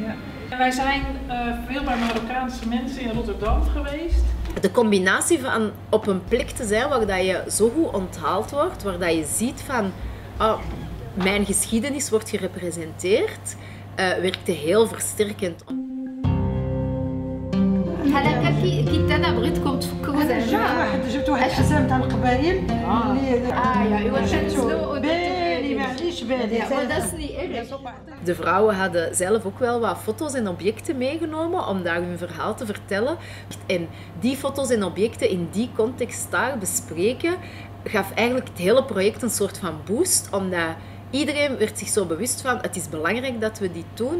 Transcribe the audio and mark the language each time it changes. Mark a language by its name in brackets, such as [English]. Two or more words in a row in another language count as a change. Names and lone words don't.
[Dutch] Wij zijn veel bij Marokkaanse mensen in Rotterdam geweest. De combinatie van op een plek te zijn waar dat je zo goed onthaald wordt, waar dat je ziet van mijn geschiedenis wordt gerepresenteerd, werkte heel versterkend. [Arabic] انا بغيتكم تفكروا واحد جبت واحد الحزام تاع القبايل بالي معليش بالي. [Dutch] De vrouwen hadden zelf ook wel wat foto's en objecten meegenomen om daar hun verhaal te vertellen. En die foto's en objecten in die context daar bespreken, gaf eigenlijk het hele project een soort van boost, omdat iedereen werd zich zo bewust van, het is belangrijk dat we dit doen.